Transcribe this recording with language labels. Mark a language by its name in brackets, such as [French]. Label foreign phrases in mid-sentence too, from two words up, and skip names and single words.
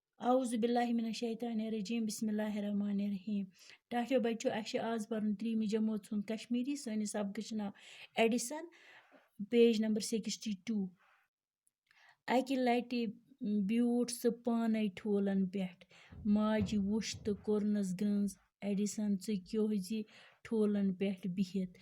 [Arabic] اعوذ باللہ من الشیطان الرجیم بسم اللہ الرحمن الرحیم. [Kashmiri] ٹاٹھیو بچو اَسہِ چھُ آز پَرُن 3 جمٲژ ہُنٛد کشمیٖری. سٲنِس سبقس چھُ ناو ایڈِسن, [English] page number [Kashmiri] 62. اَکہِ لٹہِ بیوٗٹھ سُہ پانے ٹھوٗلن پٮ۪ٹھ, ماجہِ وُچھ تہٕ کوٚرنس گرٛنٛز, ایڈِسن ژٕ کیٛوٚہ زِ ٹھوٗلن پٮ۪ٹھ بِہِتھ.